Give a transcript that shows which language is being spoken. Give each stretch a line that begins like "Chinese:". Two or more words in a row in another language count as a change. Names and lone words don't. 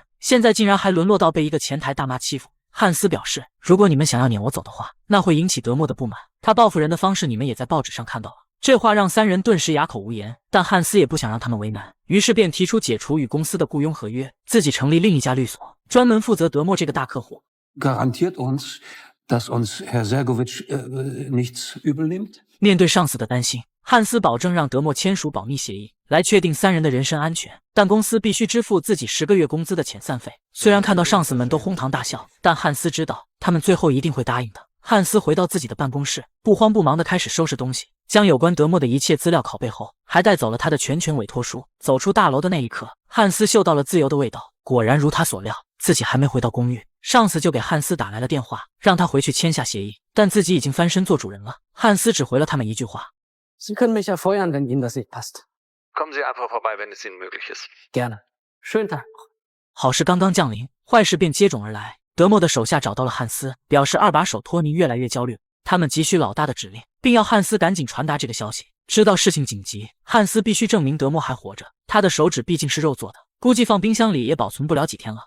Chinese: 现在竟然还沦落到被一个前台大妈欺负。汉斯表示，如果你们想要撵我走的话，那会引起德莫的不满，他报复人的方式你们也在报纸上看到了。这话让3人顿时哑口无言，但汉斯也不想让他们为难，于是便提出解除与公司的雇佣合约，自己成立另一家律所，专门负责德莫这个大客户。
German: Garantiert uns, dass uns Herr Sergovic nichts übel nimmt?
Chinese: 面对上司的担心，汉斯保证让德莫签署保密协议，来确定3人的人身安全，但公司必须支付自己10个月工资的遣散费。虽然看到上司们都哄堂大笑，但汉斯知道他们最后一定会答应的。汉斯回到自己的办公室，不慌不忙地开始收拾东西，将有关德莫的一切资料拷贝后，还带走了他的全权委托书。走出大楼的那一刻，汉斯嗅到了自由的味道。果然如他所料，自己还没回到公寓，上司就给汉斯打来了电话，让他回去签下协议，但自己已经翻身做主人了。汉斯只回了他们一句话：
German: Sie können mich ja feuern, wenn Ihnen das nicht passt. Kommen Sie einfach vorbei, wenn es Ihnen möglich ist. Gerne. Schönen Tag.
Chinese: 好事刚刚降临，坏事便接踵而来。德莫的手下找到了汉斯，表示二把手托尼越来越焦虑，他们急需老大的指令，并要汉斯赶紧传达这个消息。知道事情紧急，汉斯必须证明德莫还活着，他的手指毕竟是肉做的， 估计放冰箱里也保存不了几天了。